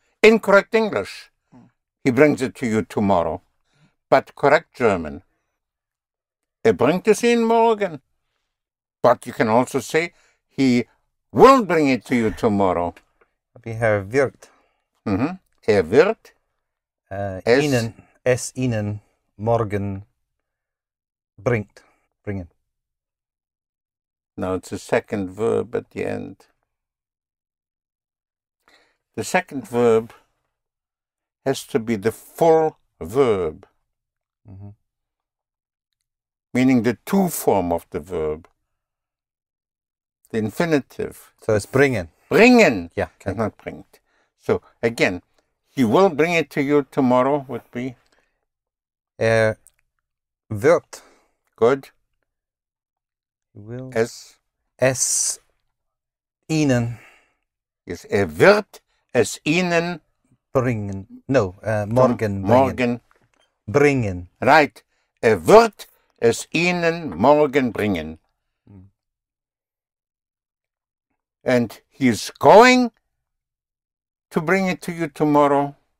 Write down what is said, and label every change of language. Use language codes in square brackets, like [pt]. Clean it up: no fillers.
[en] Incorrect English. He brings it to you tomorrow. But correct German. [de] Bringt es Ihnen morgen. [en] But you can also say, he will bring it to you tomorrow. [de] Wird. Wird es Ihnen morgen bringen. [en] Now it's a second verb at the end. The second verb has to be the full verb, meaning the to form of the verb. The infinitive. So it's bringen. [de] Bringen. [en] Yeah. And not bringt. So again, he will bring it to you tomorrow would be? [de] Wird. [en] Good. Will. [de] Es Ihnen. Yes, wird es Ihnen bringen. No, morgen bringen. Morgen Bringen. [en] Right. [de] Wird es Ihnen morgen bringen. [en] And he's going to bring it to you tomorrow.